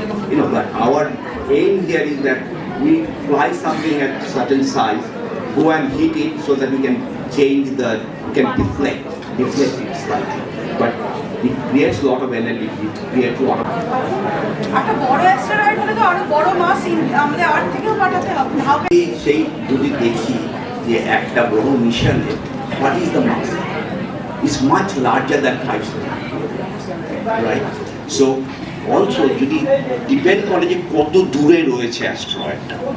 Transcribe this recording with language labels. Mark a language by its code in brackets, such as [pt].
[en] You know, but our aim here is that we fly something at certain size, go and hit it so that we can change the, can deflect it slightly. But it creates a lot of energy, it creates a lot of... [bn] একটা বড় asteroid হলে তো আরো বড় মাস আমাদের আর্থ থেকেও পাঠাতে হবে। সেই যদি দেখি যে একটা বড় মিশনে [en] what is the mass? It's much larger than 5 right? [bn] So also যদি ডিপেন্ড করে যে কত দূরে রয়েছে অ্যাস্ট্রয়েডটা।